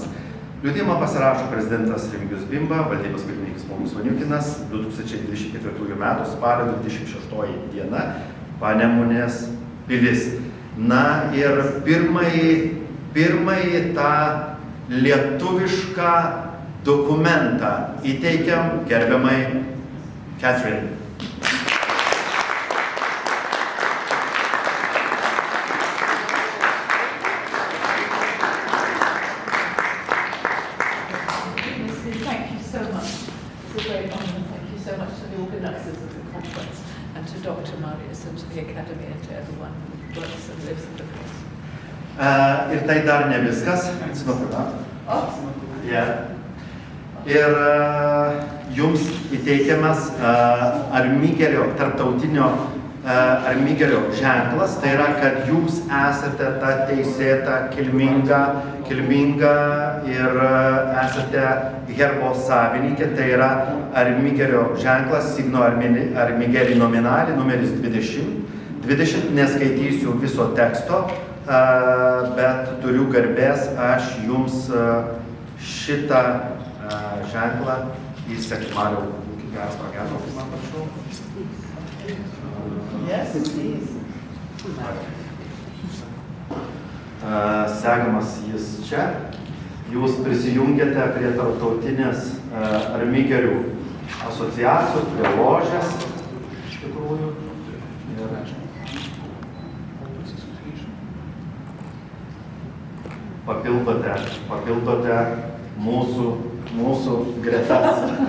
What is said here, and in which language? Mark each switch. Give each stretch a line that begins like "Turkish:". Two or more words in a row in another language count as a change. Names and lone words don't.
Lithuanian: Liudijimą pasirašo prezidentas Remigijus Bimba, valdybos pirmininkas Paulius Vaniukinas, 2024 m. spalio 26 d. Panemunės pilis. Na ir pirmąjį tą lietuvišką dokumentą įteikiam gerbiamai Catherine.
English: Thank you so much. It's a great honor. Thank you so much to the organizers of the conference and to Dr. Marius and to the Academy and to everyone who works and lives in the place.
Lithuanian: Ir tai dar ne viskas. Ir jums įteikiamas Armigerio, tarptautinio Armigerio ženklas, tai yra, kad jūs esate ta teisėta, kilminga ir esate herbo savininkė, tai yra Armigerio ženklas,
Latin: signo Armigeri nominali,
Lithuanian: numeris 20, neskaitysiu viso teksto, bet turiu garbės aš jums šitą ženklą įsekmariau. Geras pageras, man prašau.
English: Yes, please.
Lithuanian: Segamas jis čia. Jūs prisijungėte prie tarptautinės Armigerių asociacijos, prie ložės, iš tikrųjų. Papildote mūsų gretas.